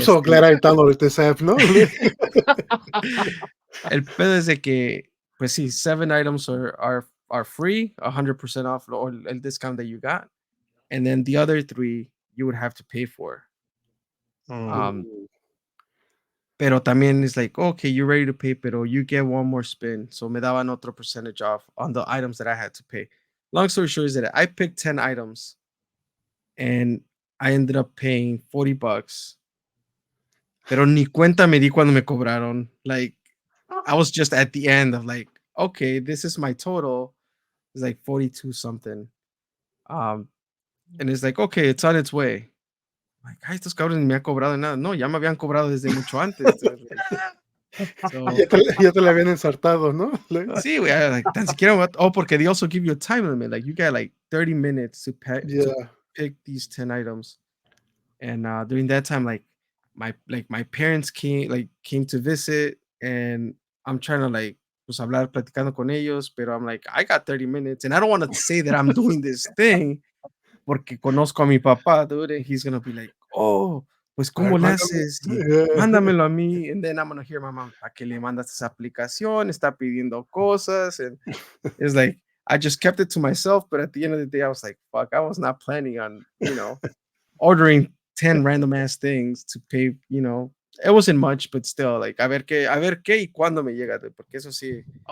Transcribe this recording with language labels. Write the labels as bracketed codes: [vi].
[es] Y [en] so glad I downloaded this app, no? el pedo es de que, pues sí, 7 items are free, 100% off, or el discount that you got, and then the other 3 you would have to pay for. Mm. Um, Ooh, pero también it's like, okay, you're ready to pay, pero you get one more spin. So me daban otro percentage off on the items that I had to pay. Long story short is that I picked 10 items and I ended up paying $40. [es] Pero ni cuenta me di cuando me cobraron. [en] Like, I was just at the end of like, okay, this is my total. It's like 42 something. Um, and it's like, okay, it's on its way. [es] Like, ay, estos cabrones ni me han cobrado nada. No, ya me habían cobrado desde mucho antes, dude. [en] Like, so, [es] ya te la habían ensartado, ¿no? [en] Like, sí, güey, like, tan siquiera, oh, porque they also give you a time limit. Like, you got like 30 minutes to yeah. pick these 10 items. And during that time, my parents came to visit, and I'm trying to like pues hablar platicando con ellos, pero I'm like, I got 30 minutes, and I don't want to say that I'm doing this thing porque conozco a mi papá, dude, and he's gonna be like, oh, pues [es] A ver, cómo le mándame. haces y [en] Yeah. [es] mándamelo a mí, and then I'm gonna hear my mom, ¿para qué le mandas esa aplicación? [en] Está pidiendo cosas, and it's like I just kept it to myself, but at the end of the day, I was like, fuck, I was not planning on, ordering 10 random ass things to pay, it wasn't much, but still, like, a ver qué y cuándo me llega, dude, porque eso sí.